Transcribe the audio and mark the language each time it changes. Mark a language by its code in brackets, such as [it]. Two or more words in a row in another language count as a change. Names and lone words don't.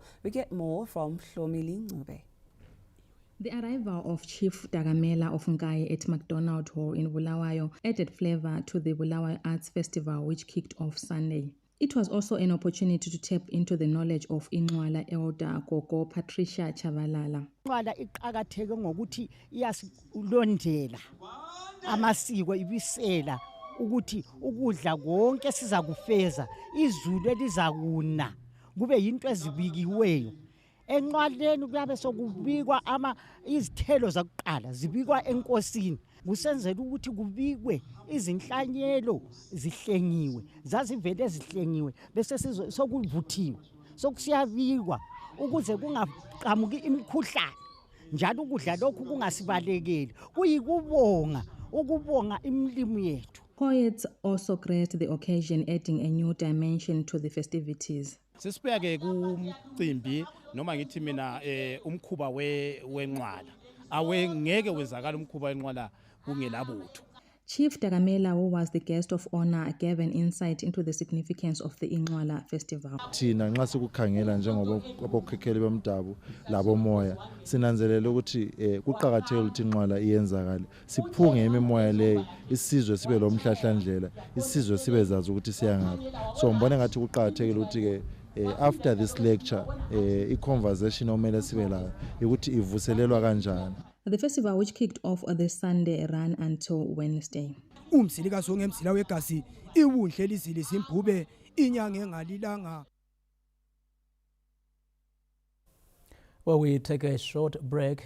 [en] We get more from Hlomili Ncube. The arrival of Chief Dagamela of Ngai at McDonald Hall in Bulawayo added flavour to the Bulawayo Arts Festival, which kicked off Sunday. It was also an opportunity to tap into the knowledge of Inxwala elder Gogo Patricia Chavalala. [nd] Inxwala iqakatheke ngokuthi iyasilondela amasiko ibisela ukuthi ukudla konke siza kufeza izulu elizakuna kube yinto ezibikiweyo. Enxwaleni kuyabe sokubikwa izithelo zakuqala zibikwa enkosini kusenzela ukuthi kubikwe izinhlanyelo zihlengiwe zazivele zihlengiwe bese sokuvuthiwe sokusiyabikwa ukuze kungaqhamuki imikhuhlane njalo ukudla lokhu kungasibalekeli ukubonga imilimo yethu. [en] Poets also graced the occasion, adding a new dimension to the festivities. [nd] Sisibeke kumcimbi noma ngithi mina umkhuba wenqwala awengeke wezakala umkhuba wenqwala kungelabutho. [en] Chief Dagamela, who was the guest of honor, gave an insight into the significance of the Inxwala Festival. [nd] Thina nxa sikukhangela njengoba abokhekheli bomdabu labo moya sinanzelela ukuthi kuqhakathekile ukuthi inqwala iyenzakala siphunge imimoya leyo isizwe sibe lomhlahlandlela isizwe sibe zazi ukuthi siyangaphi so ngibona ngathi kuqhakathekile ukuthi ke [en] after this lecture [nd] i-conversation omele sibe layo ukuthi ivuselelwa kanjani. [en] The festival, which kicked off on this Sunday, ran until Wednesday. Well, we take a short break.